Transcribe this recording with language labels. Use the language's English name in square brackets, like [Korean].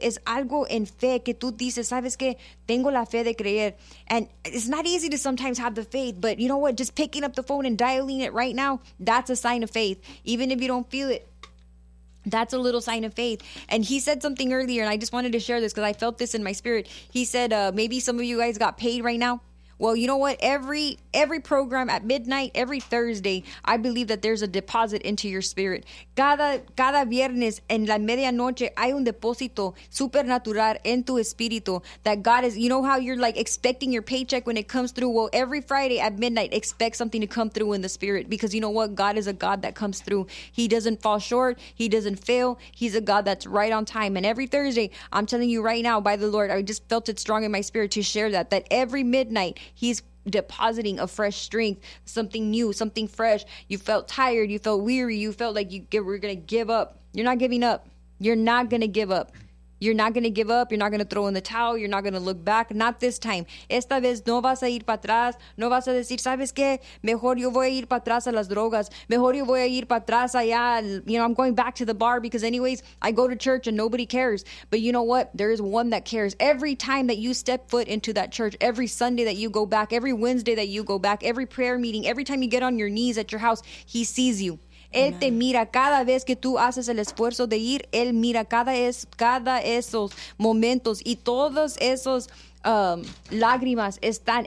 [Spanish] Es algo en fe que tú dices, ¿sabes qué? Tengo la fe de creer. [English] And it's not easy to sometimes have the faith, but you know what? Just picking up the phone and dialing it right now, that's a sign of faith. Even if you don't feel it, that's a little sign of faith. And he said something earlier, and I just wanted to share this because I felt this in my spirit. He said, maybe some of you guys got paid right now. Well, you know what? Every program at midnight, every Thursday, I believe that there's a deposit into your spirit. [Spanish] Cada viernes en la medianoche hay un depósito supernatural en tu espíritu [English] that God is, you know how you're like expecting your paycheck when it comes through? Well, every Friday at midnight, expect something to come through in the spirit because you know what? God is a God that comes through. He doesn't fall short. He doesn't fail. He's a God that's right on time. And every Thursday, I'm telling you right now by the Lord, I just felt it strong in my spirit to share that every midnight, he's depositing a fresh strength, something new, something fresh. You felt tired, you felt weary, you felt like we're gonna give up. You're not giving up. You're not gonna give up. You're not gonna give up. You're not gonna throw in the towel. You're not gonna look back. Not this time. [Spanish] Esta vez no vas a ir para atrás. No vas a decir, ¿sabes qué? Mejor yo voy a ir para atrás a las drogas. Mejor yo voy a ir para atrás allá. [English] You know, I'm going back to the bar because anyways, I go to church and nobody cares. But you know what? There is one that cares. Every time that you step foot into that church, every Sunday that you go back, every Wednesday that you go back, every prayer meeting, every time you get on your knees at your house, he sees you. [Spanish] Él te mira cada vez que tú haces el esfuerzo de ir. Él mira cada esos momentos y todos esos lágrimas están.